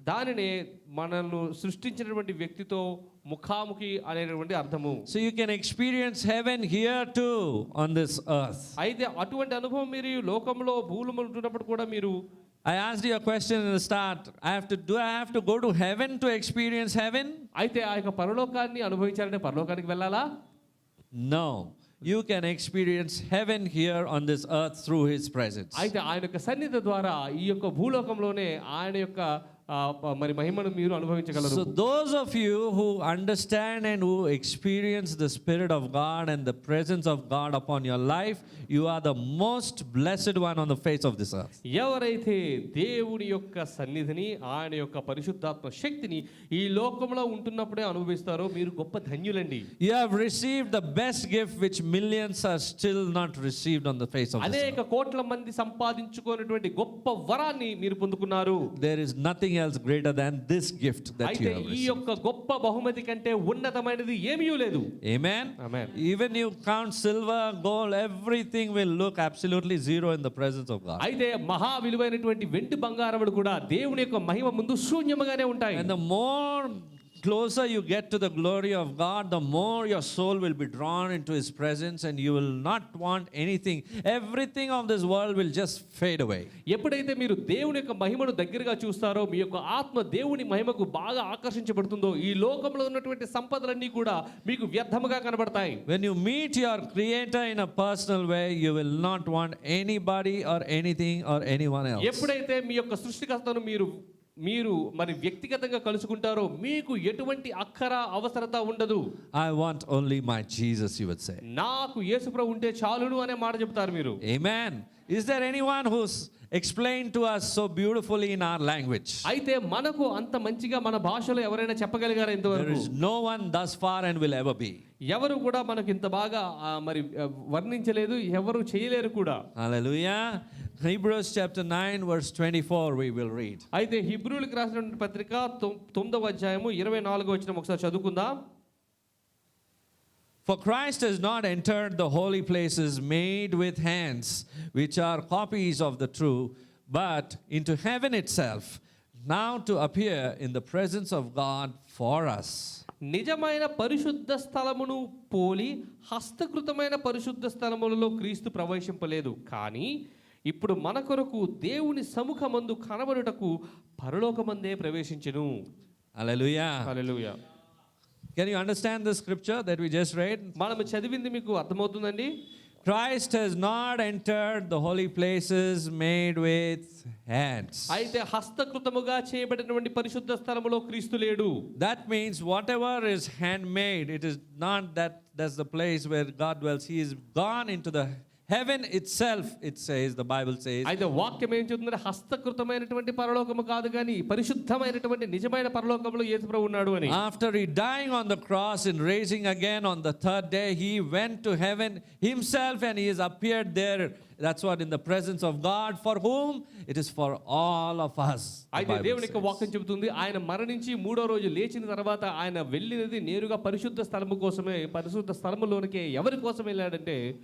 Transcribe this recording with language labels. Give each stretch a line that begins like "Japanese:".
Telugu: దానినే మనల్ని సృష్టించినటువంటి వ్యక్తితో ముఖాముఖి అనేటువంటి అర్థము.
English: So you can experience heaven here too on this earth.
Telugu: అయితే అటువంటి అనుభవం మీరు లోకంలో భూలోకంలో ఉంటున్నప్పుడు కూడా మీరు
English: I asked you a question in the start. Do I have to go to heaven to experience heaven?
Telugu: అయితే ఆ యొక్క పరలోకాన్ని అనుభవించాలంటే పరలోకానికి వెళ్ళాలా?
English: No. You can experience heaven here on this earth through his presence.
Telugu: అయితే ఆయన యొక్క సన్నిధి ద్వారా ఈ యొక్క భూలోకంలోనే ఆయన యొక్క మరి మహిమను మీరు అనుభవించగలరు.
English: So those of you who understand and who experience the Spirit of God and the presence of God upon your life, you are the most blessed one on the face of this earth.
Telugu: ఎవరైతే దేవుని యొక్క సన్నిధిని ఆయన యొక్క పరిశుద్ధాత్మ శక్తిని ఈ లోకంలో ఉంటున్నప్పుడే అనుభవిస్తారో మీరు గొప్ప ధన్యులండి.
English: You have received the best gift which millions are still not received on the face of this earth.
Telugu: అనేక కోట్ల మంది సంపాదించుకున్నటువంటి గొప్ప వరాన్ని మీరు పొందుకున్నారు.
English: There is nothing else greater than this gift that you
Telugu: అయితే
English: have
Telugu: ఈ
English: received.
Telugu: యొక్క గొప్ప బహుమతి కంటే ఉన్నతమైనది ఏమీ లేదు.
English: Amen. Amen. Even you count silver, gold, everything will look absolutely zero in the presence of God.
Telugu: అయితే మహా విలువైనటువంటి వెండి బంగారములు కూడా దేవుని యొక్క మహిమ ముందు శూన్యముగానే ఉంటాయి.
English: And the more closer you get to the glory of God, the more your soul will be drawn into his presence and you will not want anything. Everything of this world will just fade away.
Telugu: ఎప్పుడైతే మీరు దేవుని యొక్క మహిమను దగ్గరగా చూస్తారో మీ యొక్క ఆత్మ దేవుని మహిమకు బాగా ఆకర్షించబడుతుందో ఈ లోకంలో ఉన్నటువంటి సంపదలన్నీ కూడా మీకు వ్యర్థముగా కనబడతాయి.
English: When you meet your Creator in a personal way, you will not want anybody or anything or anyone else.
Telugu: ఎప్పుడైతే మీ యొక్క సృష్టికర్తను మీరు మరి వ్యక్తిగతంగా కలుసుకుంటారో మీకు ఎటువంటి అక్కర అవసరత ఉండదు.
English: I want only my Jesus, you would say.
Telugu: నాకు యేసుప్రభు ఉంటే చాలును అనే మాట చెప్తారు మీరు.
English: Amen. Is there anyone who's explained to us so beautifully in our language?
Telugu: అయితే మనకు అంత మంచిగా మన భాషలో ఎవరైనా చెప్పగలిగారా
English: There
Telugu: ఇంతవరకు?
English: is no one thus far and will ever be.
Telugu: ఎవరు కూడా మనకు ఇంత బాగా వర్ణించలేదు, ఎవరు చేయలేరు కూడా.
English: Hallelujah. Hebrews chapter 9 verse 24 we will read.
Telugu: అయితే హీబ్రూలకు రాసినటువంటి పత్రిక 9వ అధ్యాయము 24వ వచనం ఒకసారి చదువుకుందాం.
English: For Christ has not entered the holy places made with hands, which are copies of the true, but into heaven itself, now to appear in the presence of God for us.
Telugu: నిజమైన పరిశుద్ధ స్థలమును పోలి హస్తకృతమైన పరిశుద్ధ స్థలములలో క్రీస్తు ప్రవేశింపలేదు, కానీ ఇప్పుడు మన కొరకు దేవుని సముఖమందు కనబడుటకు పరలోకమందే ప్రవేశించెను.
English: Hallelujah.
Telugu: Hallelujah.
English: Can you understand the scripture that we just read?
Telugu: మనం చదివింది మీకు అర్థమవుతుందండి?
English: Christ has not entered the holy places made with hands.
Telugu: అయితే హస్తకృతముగా చేయబడినటువంటి పరిశుద్ధ స్థలములో క్రీస్తు లేడు.
English: That means whatever is handmade, it is not that's the place where God dwells. He is gone into the heaven itself, it says, the Bible says.
Telugu: అయితే వాక్యం ఏం చెప్తుందంటే హస్తకృతమైనటువంటి పరలోకము కాదు కానీ పరిశుద్ధమైనటువంటి నిజమైన పరలోకములో యేసుప్రభు ఉన్నాడు అని.
English: After he dying on the cross and raising again on the third day, he went to heaven himself and he has appeared there. That's what, in the presence of God, for whom? It is for all of us.
Telugu: అయితే దేవుని యొక్క వాక్యం చెబుతుంది, ఆయన మరణించి మూడో రోజు లేచిన తర్వాత ఆయన వెళ్ళినది నేరుగా పరిశుద్ధ స్థలము కోసమే. పరిశుద్ధ స్థలములోనికి ఎవరి కోసం వెళ్ళాడంటే